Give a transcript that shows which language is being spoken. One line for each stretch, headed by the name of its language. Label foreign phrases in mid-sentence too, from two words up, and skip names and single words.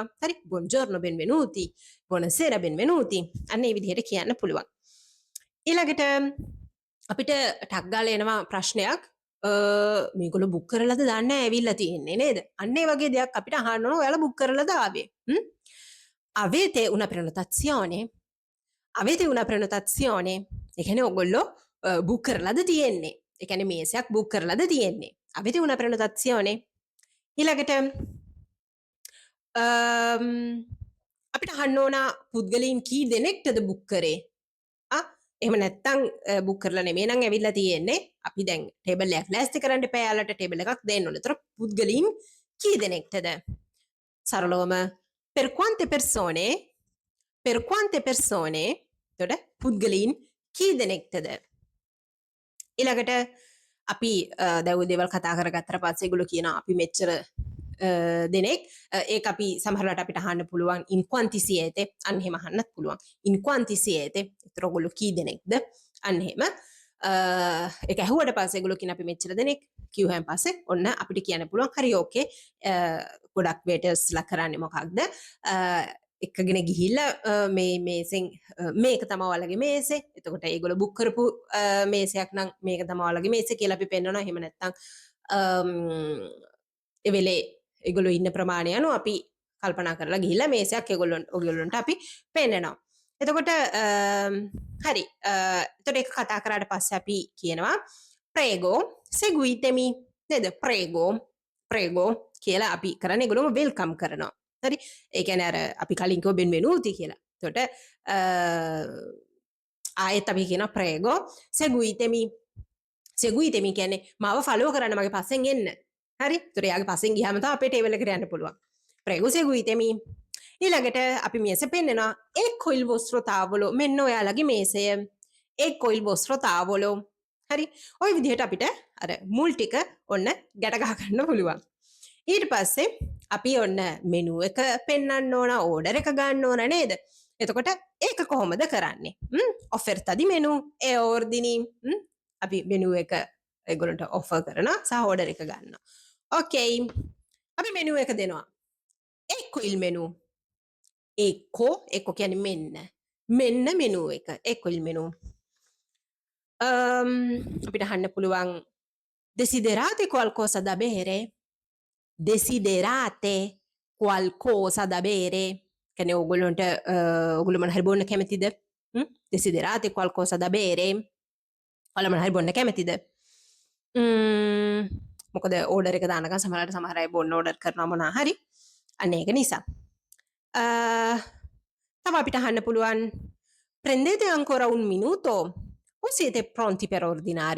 Italian: හරි? buongiorno benvenuti buonasera benvenuti.
Sinhala: අන්න ඒ විදිහට කියන්න පුළුවන්. ඊළඟට අපිට ටක් ගාලා එනවා ප්‍රශ්නයක් මේගොල්ලෝ බුක් කරලාද දන්නේ ඇවිල්ලා තියෙන්නේ නේද? අන්න ඒ වගේ දෙයක් අපිට අහන්න ඕන. ඔයාලා බුක් කරලාද ආවේ?
Italian: Avete una prenotazione? Avete una prenotazione?
Sinhala: ඒ කියන්නේ ඔයගොල්ලෝ බුක් කරලාද තියෙන්නේ? ඒ කියන්නේ මේසයක් බුක් කරලාද තියෙන්නේ?
Italian: Avete una prenotazione?
Sinhala: ඊළඟට අපිට අහන්න ඕන පුද්ගලයන් කී දෙනෙක්ටද බුක් කරේ? එහෙම නැත්තම් බුක් කරලා නෙමෙයි නම් ඇවිල්ලා තියෙන්නේ. අපි දැන් ටේබල් එකක් ලෑස්ති කරන්න එපා. යාලට ටේබල් එකක් දෙන්න ඕනේ. ඒතර පුද්ගලයන් කී දෙනෙක්ටද? සරලවම
Italian: per quante persone? Per quante persone?
Sinhala: එතකොට පුද්ගලයන් කී දෙනෙක්ටද? ඊළඟට අපි දැන් දේවල් කතා කරගත්තට පස්සේ ඒගොල්ලෝ කියනවා අපි මෙච්චර දෙනෙක් ඒක අපි සමහරවිට අපිට අහන්න පුළුවන්
Italian: in quanti siete
Sinhala: අන්න එහෙම අහන්නත් පුළුවන්
Italian: in quanti siete
Sinhala: ඒතර ඔයගොල්ලෝ කී දෙනෙක්ද අන්න එහෙම ඒක ඇහුවට පස්සේ ඒගොල්ලෝ කියන අපි මෙච්චර දෙනෙක් කිව්වයින් පස්සේ ඔන්න අපිට කියන්න පුළුවන් හරි ඕකේ ගොඩක් වේටර්ස්ලා කරන්නේ මොකක්ද එකගෙන ගිහිල්ලා මේ මේසෙන් මේක තමයි ඔයාලගේ මේසේ. එතකොට ඒගොල්ලෝ බුක් කරපු මේසයක් නම් මේක තමයි ඔයාලගේ මේසේ කියලා අපි පෙන්නනවා. එහෙම නැත්නම් ඒ වෙලේ ඒගොල්ලෝ ඉන්න ප්‍රමාණය අනුව අපි කල්පනා කරලා ගිහිල්ලා මේසයක් ඔයගොල්ලන්ට අපි පෙන්නනවා. එතකොට හරි. එතකොට ඒක කතා කරාට පස්සේ අපි කියනවා
Italian: prego seguitemi
Sinhala: නේද? prego කියලා අපි කරන්නේ ඒගොල්ලෝ වෙල්කම් කරනවා. හරි. ඒ කියන්නේ අර අපි කලින් කිව්ව benvenuti කියලා. එතකොට ආයෙත් අපි කියනවා
Italian: prego seguitemi
Sinhala: කියන්නේ මාව follow කරන්න මගේ පස්සෙන් එන්න. හරි. ඒතර යාගේ පස්සෙන් ගියාම තමයි අපේ ටේබල් එකට යන්න පුළුවන්.
Italian: Prego seguitemi.
Sinhala: ඊළඟට අපි මේස පෙන්නනවා.
Italian: Ecco il vostro tavolo.
Sinhala: මෙන්න ඔයාලගේ මේසය.
Italian: Ecco il vostro tavolo.
Sinhala: හරි. ওই විදිහට අපිට අර මුල් ටික ඔන්න ගැට ගහ ගන්න පුළුවන්. ඊට පස්සේ අපි ඔන්න මෙනු එක පෙන්වන්න ඕන, ඕඩර් එක ගන්න ඕන නේද? එතකොට ඒක කොහොමද කරන්නේ?
Italian: offerta di menu e ordini.
Sinhala: අපි menu එක ඒගොල්ලන්ට offer කරනවා සහ order එක ගන්නවා. Okay. අපි menu එක දෙනවා.
Italian: Ecco il menu.
Sinhala: Ecco කියන්නේ මෙන්න. මෙන්න menu එක.
Italian: Ecco il menu.
Sinhala: අපිට අහන්න පුළුවන්
Italian: desiderate qualcosa da bere? Desiderate qualcosa da bere?
Sinhala: කියන්නේ ඕගොල්ලන්ට ඕගොල්ලෝ මොන හරි බොන්න කැමතිද?
Italian: Desiderate qualcosa da bere?
Sinhala: ඔයාලා මොන හරි බොන්න කැමතිද? මොකද ඕඩර් එක දානකම් සමහර අය බොන්න ඕඩර් කරනවා මොනවා හරි. අන්න ඒක නිසා. තව අපිට අහන්න පුළුවන්
Italian: prendete ancora un minuto o siete pronti per ordinare?